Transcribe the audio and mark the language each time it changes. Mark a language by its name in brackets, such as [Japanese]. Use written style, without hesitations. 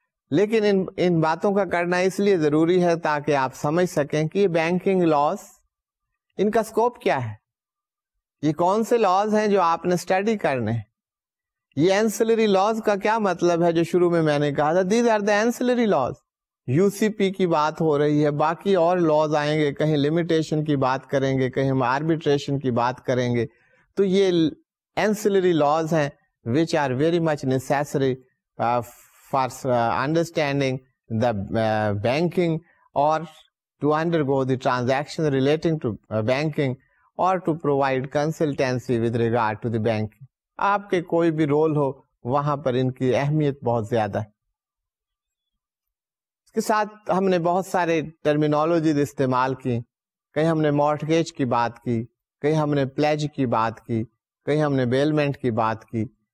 [Urdu] لیکن ان باتوں کا کرنا اس لیے ضروری ہے تاکہ آپ سمجھ سکیں کہ یہ بینکنگ لاز، ان کا اسکوپ کیا ہے، یہ کون سے لاز ہیں جو آپ نے اسٹڈی کرنے ہیں. یہ اینسلری لاز کا کیا مطلب ہے جو شروع میں نے کہا تھا، [English] These are the ancillary laws. [Urdu] You سی پی کی بات ہو رہی ہے، باقی اور لاز آئیں گے، کہیں لمیٹیشن کی بات کریں گے، کہیں ہم آربیٹریشن کی بات کریں گے. تو یہ اینسلری لاز ہیں [English] which are very much necessary for understanding the banking or to undergo the transaction relating to banking or to provide consultancy with regard to the banking. [Urdu] آپ کے کوئی بھی رول ہو وہاں پر ان کی اہمیت بہت زیادہ ہے. اس کے ساتھ ہم نے بہت سارے ٹرمینالوجیز استعمال کی، کہیں ہم نے مارٹگیج کی بات کی، کہیں ہم نے پلیج کی بات کی، کہیں ہم نے بیلمنٹ کی بات کی.